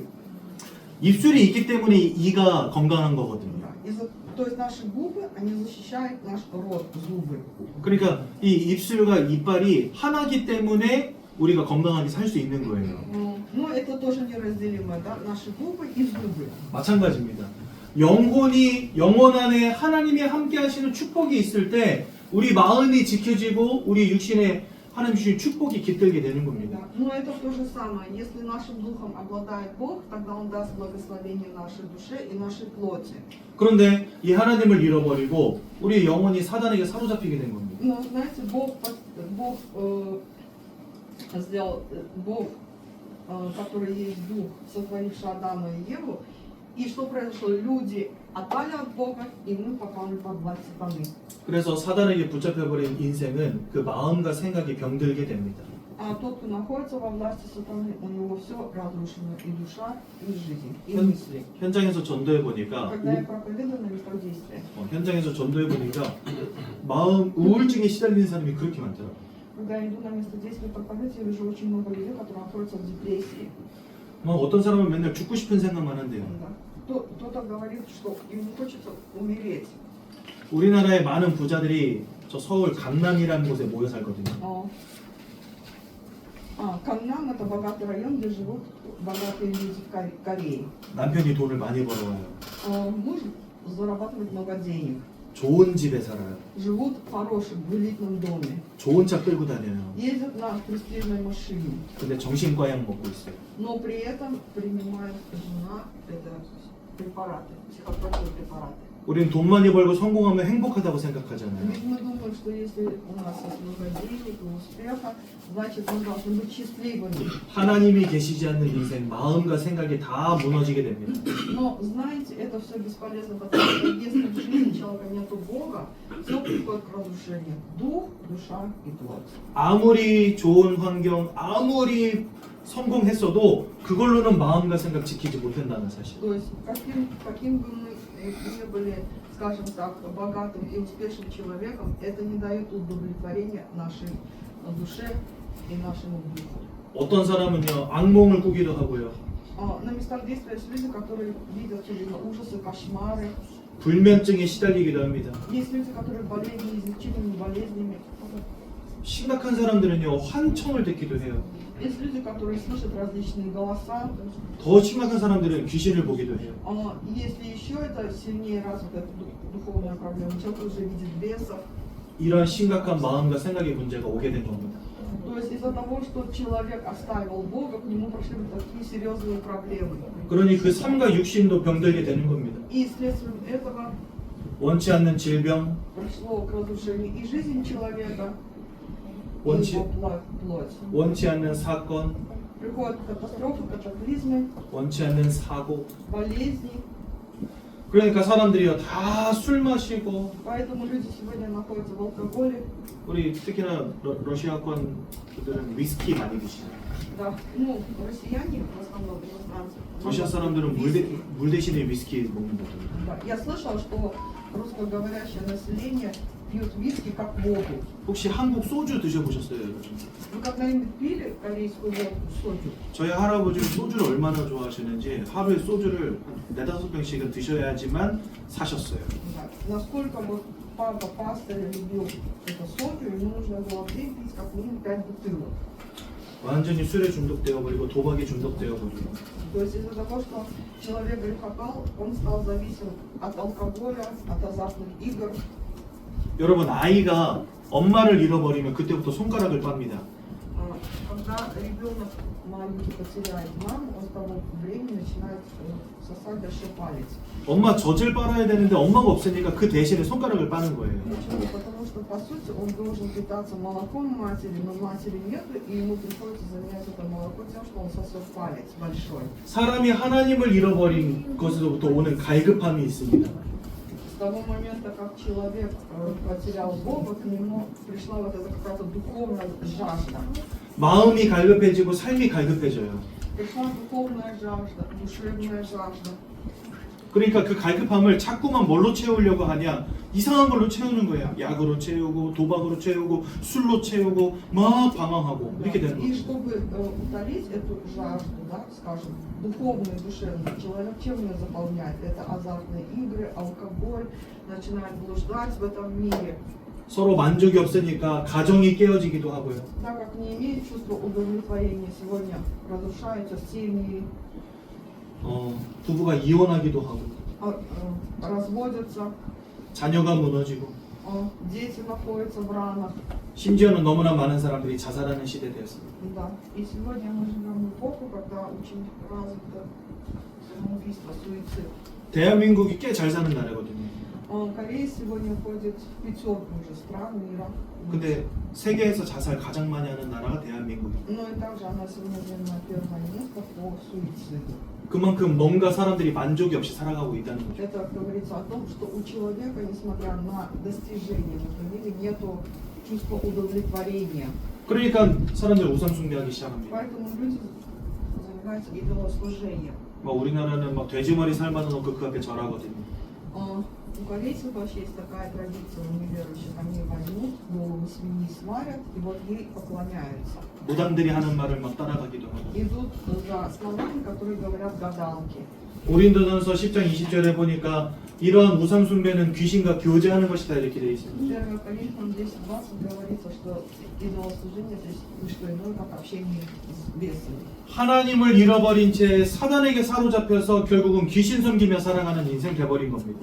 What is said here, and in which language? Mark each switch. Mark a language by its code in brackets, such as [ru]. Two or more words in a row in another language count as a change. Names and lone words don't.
[ko] 입술이 있기 때문에 이가 건강한 거거든요. [ru] То есть наши губы, они защищают наш рот, зубы. [ko] 그러니까 이 입술과 이빨이 하나기 때문에 우리가 건강하게 살 수 있는 거예요. [ru] Но это тоже неразделимо, да? Наши губы и зубы. [ko] 마찬가지입니다. 영혼 안에 하나님이 함께 하시는 축복이 있을 때 우리 마음이 지켜지고 우리 육신에 하나님 주신 축복이 깃들게 되는 겁니다. [ru] Но это то же самое. Если нашим духом обладает Бог, тогда Он даст благословение нашей душе и нашей плоти. [ko] 그런데 이 하나님을 잃어버리고 우리 영혼이 사단에게 사로잡히게 된 겁니다. [ru] Но знаете, Бог сделал, который есть Дух, сотворивший Адама и Еву, и что произошло? Люди отпали от Бога, и мы попали под власть сатаны. [ko] 그래서 사단에게 붙잡혀버린 인생은 그 마음과 생각이 병들게 됩니다. [ru] А тот, кто находится во власти сатаны, у него все разрушено, и душа, и жизнь, и [ko] 현, [ru] мысли. [ko] 현장에서 전도해 보니까 [ru] Когда я проповедую на местах действия, [ko] 현장에서 전도해 보니까 마음 우울증에 시달리는 사람이 그렇게 많더라고요. [ru] когда я иду на место действия проповедовать, я вижу очень много людей, которые находятся в депрессии. [ko] 뭐 어떤 사람은 맨날 죽고 싶은 생각만 한대요. [ru] Да. Кто-то говорит, что ему хочется умереть. [ko] 우리나라의 많은 부자들이 저 서울 강남이라는 곳에 모여 살거든요. [ru] Каннам — это богатый район, где живут богатые люди в Корее. [ko] 남편이 돈을 많이 벌어와요. [ru] Муж зарабатывает много денег. [ko] 좋은 집에 살아요. [ru] Живут в хорошем, в элитном доме. [ko] 좋은 차 끌고 다녀요. [ru] Ездят на престижной машине. [ko] 근데 정신과약 먹고 있어요. [ru] Но при этом принимает жена это препараты, психотропные препараты. [ko] 우리는 돈 많이 벌고 성공하면 행복하다고 생각하잖아요. [ru] Ведь мы думаем, что если у нас есть много денег и успеха, значит мы должны быть счастливыми. [ko] 하나님이 계시지 않는 인생, 마음과 생각이 다 무너지게 됩니다. [ru] Но знаете, это все бесполезно, потому что если в жизни человека нету Бога, все приходит к разрушению. Дух, душа и плоть. [ko] 아무리 좋은 환경, 아무리 성공했어도 그걸로는 마음과 생각 지키지 못한다는 사실. [ru] То есть каким бы мы не были, скажем так, богатым и успешным человеком, это не дает удовлетворения нашей душе и нашему духу. [ko] 어떤 사람은요 악몽을 꾸기도 하고요. [ru] На местах действия есть люди, которые видят все время ужасы, кошмары. [ko] 불면증에 시달리기도 합니다. [ru] Есть люди, которые болеют неизлечимыми болезнями. [ko] 심각한 사람들은요 환청을 듣기도 해요. [ru] Есть люди, которые слышат различные голоса. [ko] 더 심각한 사람들은 귀신을 보기도 해요. [ru] Если еще это сильнее развита духовная проблема, человек уже видит бесов. [ko] 이런 심각한 마음과 생각의 문제가 오게 된 겁니다. [ru] То есть из-за того, что человек оставил Бога, к нему пришли такие серьезные проблемы. [ko] 그러니 그 삶과 육신도 병들게 되는 겁니다. [ru] И следствием этого [ko] 원치 않는 질병, [ru] пришло к разрушению и жизни человека. [ko] 원치- [ru] его плоть. [ko] 원치 않는 사건, [ru] Приходят катастрофы, катаклизмы, [ko] 원치 않는 사고. [ru] болезни. [ko] 그러니까 사람들이요 다 술 마시고 [ru] Поэтому люди сегодня находятся в алкоголе. [ko] 우리 특히나 러시아권 그들은 위스키 많이 드시죠. [ru] Да. Ну, россияне в основном иностранцы. [ko] 러시아 사람들은 물 대신에 위스키 먹는 거죠. [ru] Да. Я слышала, что русскоговорящее население пьют виски как воду. [ko] 혹시 한국 소주 드셔보셨어요, 여러분? [ru] Вы когда-нибудь пили корейскую водку, соju? [ko] 저희 할아버지는 소주를 얼마나 좋아하시는지 하루에 소주를 한 4-5병씩은 드셔야지만 사셨어요. [ru] Да. Насколько вот папа пастырь любил это соju, ему нужно было в день пить как минимум 5 бутылок. [ko] 완전히 술에 중독되어 버리고 도박에 중독되어 버리고. [ru] То есть из-за того, что человек грехопал, он стал зависим от алкоголя, от азартных игр. [ko] 여러분 아이가 엄마를 잃어버리면 그때부터 손가락을 빱니다. Когда ребенок маленький потеряет маму, он с того времени начинает сосать большой палец. 엄마 젖을 빨아야 되는데 엄마가 없으니까 그 대신에 손가락을 빠는 거예요. [ru] Почему? Потому что, по сути, он должен питаться молоком матери, но матери нет, и ему приходится заменять это молоко тем, что он сосет палец большой. [ko] 사람이 하나님을 잃어버린 것으로부터 오는 갈급함이 있습니다. [ru] С того момента, как человек потерял Бога, к нему пришла вот эта какая-то духовная жажда. [ko] 마음이 갈급해지고 삶이 갈급해져요. [ru] Пришла духовная жажда, душевная жажда. [ko] 그러니까 그 갈급함을 자꾸만 뭘로 채우려고 하냐? 이상한 걸로 채우는 거예요. 약으로 채우고 도박으로 채우고 술로 채우고 막 방황하고 이렇게 되는 [ru] И [ko] 거예요. [ru] чтобы утолить эту жажду, да, скажем, духовную, душевную, человек чем ее заполняет? Это азартные игры, алкоголь, начинает блуждать в этом мире. [ko] 서로 만족이 없으니까 가정이 깨어지기도 하고요. [ru] Так как не имеет чувства удовлетворения, сегодня разрушаются семьи, [ko] 부부가 이혼하기도 하고 [ru] разводятся, [ko] 자녀가 무너지고 [ru] дети находятся в ранах. [ko] 심지어는 너무나 많은 사람들이 자살하는 시대 되었습니다. [ru] Да. И сегодня мы живем в эпоху, когда очень развито самоубийство, суицид. [ko] 대한민국이 꽤 잘 사는 나라거든요. [ru] Корея сегодня входит в пятерку уже стран мира. [ko] 근데 세계에서 자살 가장 많이 하는 나라가 대한민국이에요. [ru] Но и также она сегодня занимает первое место по суициду. [ko] 그만큼 뭔가 사람들이 만족이 없이 살아가고 있다는 거죠. [ru] Это говорится о том, что у человека, несмотря на достижения в этом мире, нету чувства удовлетворения. [ko] 그러니까 사람들 우상 숭배하기 시작합니다. [ru] Поэтому люди занимаются идолослужением. [ko] 막 우리나라는 막 돼지머리 삶아서 놓고 그 앞에 절하거든요. [ru] У корейцев вообще есть такая традиция у неверующих. Они возьмут голову свиньи, сварят и вот ей поклоняются. [ko] 무당들이 하는 말을 막 따라가기도 하고. [ru] Идут за словами, которые говорят гадалки. [ko] 고린도전서 10장 20절에 보니까 이러한 우상 숭배는 귀신과 교제하는 것이다 이렇게 되어 있습니다. [ru] 1 Коринфянам 10:20 говорится, что идолослужение это не что иное, как общение с бесами. [ko] 하나님을 잃어버린 채 사단에게 사로잡혀서 결국은 귀신 섬기며 살아가는 인생 돼버린 겁니다.